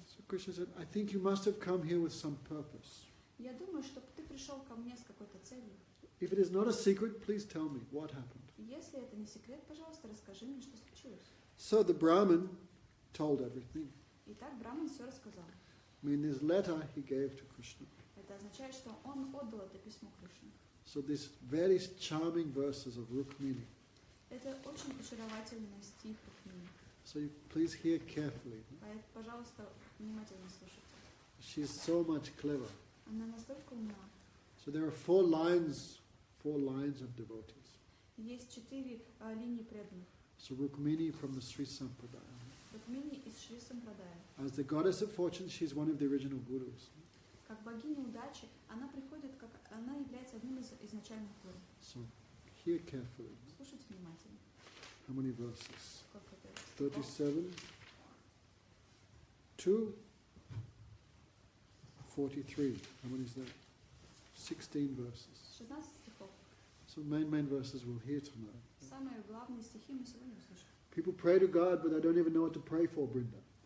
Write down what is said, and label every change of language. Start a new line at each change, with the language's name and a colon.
English: So Krishna said, I think you must have come here with some purpose.
Russian: Я думаю, что ты пришел ко мне с какой-то целью.
English: If it is not a secret, please tell me what happened.
Russian: Если это не секрет, пожалуйста, расскажи мне, что случилось.
English: So the Brahmin told everything.
Russian: Итак, браман все рассказал.
English: I mean, this letter he gave to Krishna.
Russian: Это означает, что он отдал это письмо Кришне.
English: So these very charming verses of Rukmini.
Russian: Это очень очаровательный стих Рукмини.
English: So you please hear carefully.
Russian: Пожалуйста, внимательно слушайте.
English: She is so much clever.
Russian: Она настолько умна.
English: So there are four lines of devotees.
Russian: Есть 4 линии преданных.
English: So Rukmini from the Sri Sampradaya.
Russian: Рукмини из Шри Сампрадая.
English: As the goddess of fortune, she's one of the original gurus.
Russian: Как богиня удачи, она является одним из изначальных гуру.
English: So hear carefully.
Russian: Слушайте внимательно.
English: How many verses?
Russian: Сколько это?
English: 37 to 43. How many is that? 16 verses.
Russian: 16 стихов.
English: So main verses we'll hear tonight.
Russian: Самые главные стихи мы сегодня услышим.
English: People pray to God, but they don't even know what to pray for, Brinda.